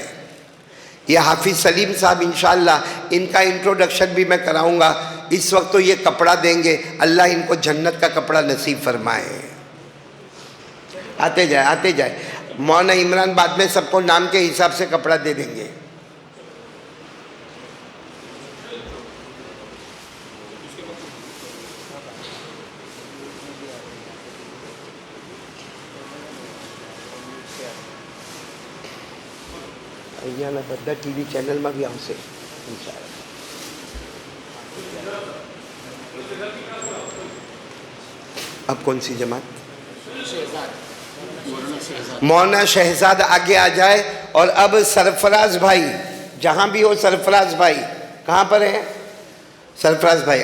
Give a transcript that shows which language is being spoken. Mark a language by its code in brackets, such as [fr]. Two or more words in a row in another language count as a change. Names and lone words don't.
[ur] یہ حافظ سلیم صاحب انشاءاللہ ان کا انٹروڈکشن بھی میں کراؤں گا. اس وقت تو یہ کپڑا دیں گے, اللہ ان کو جنت کا کپڑا نصیب فرمائے. آتے جائے. مولانا عمران بعد میں سب کو نام کے حساب سے کپڑا دے دیں گے. [gu] અહીંયા બધા ટીવી ચેનલમાં બી આવશે ઇન્શાઅલ્લાહ. [ur] اب کون سی جماعت؟ مولانا شہزاد آگے آ جائے. اور اب سرفراز بھائی, جہاں بھی ہو سرفراز بھائی, کہاں پر ہیں سرفراز بھائی؟